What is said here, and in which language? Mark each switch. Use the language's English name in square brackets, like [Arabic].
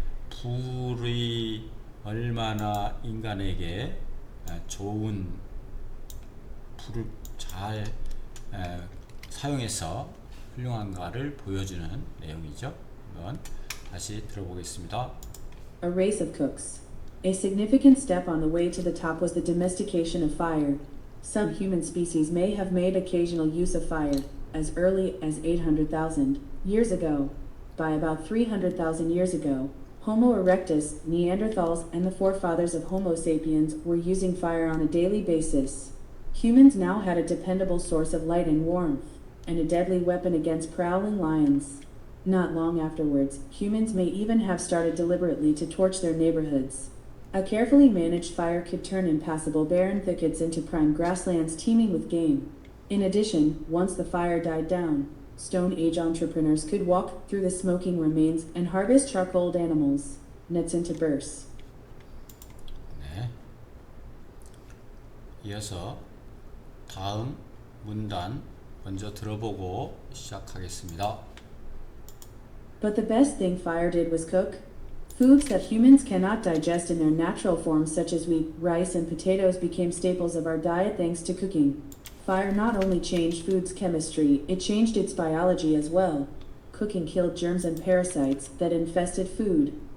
[Korean] 불이 얼마나 인간에게 좋은 불을 잘 사용해서 훌륭한가를 보여주는 내용이죠. 한번 다시 들어보겠습니다. [English] A race of cooks. A significant step on the way to the top was the domestication of fire. Some human species may have made occasional use of fire as early as 800,000 years ago. By about 300,000 years ago, Homo erectus, Neanderthals, and the forefathers of Homo sapiens were using fire on a daily basis. Humans now had a dependable source of light and warmth, and a deadly weapon against prowling lions. Not long afterwards, humans may even have started deliberately to torch their neighborhoods. A carefully managed fire could turn impassable barren thickets into prime grasslands teeming with game. In addition, once the fire died down, Stone Age entrepreneurs could walk through the smoking remains and harvest charcoaled animals, nuts and tubers. [Korean] 네. 이어서 다음 문단 먼저 들어보고 시작하겠습니다. [English] But the best thing fire did was cook. Foods that humans cannot digest in their natural forms, such as wheat, rice, and potatoes, became staples of our diet thanks to cooking. Fire not only changed food's chemistry, it changed its biology as well. Cooking killed germs and parasites that infested food.